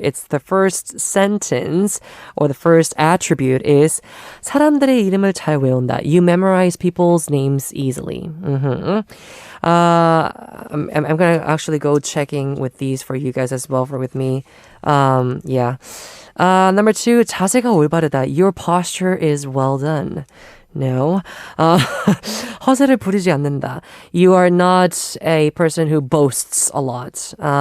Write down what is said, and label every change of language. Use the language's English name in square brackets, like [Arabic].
[English] It's the first sentence or the first attribute is [Korean] 사람들의 이름을 잘 외운다. [English] You memorize people's names easily. I'm going to actually go checking with these for you guys as well, with me. Yeah. Number 2, [Korean] 자세가 올바르다. [English] Your posture is well done. No. [Korean] 허세를 부리지 않는다. [English] You are not a person who boasts a lot.